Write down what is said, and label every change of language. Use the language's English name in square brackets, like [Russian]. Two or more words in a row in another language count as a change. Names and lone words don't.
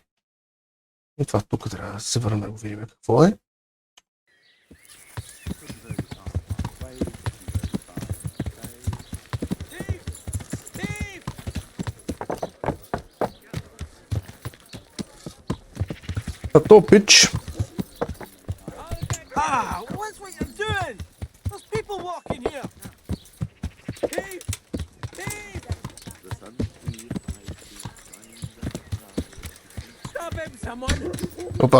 [Bulgarian] И това тук трябва да се върне да го видим какво е. А то пич. [English] What's what you're doing? There's people walking here. Thief! Thief! Stop him, someone! [Bulgarian] Опа.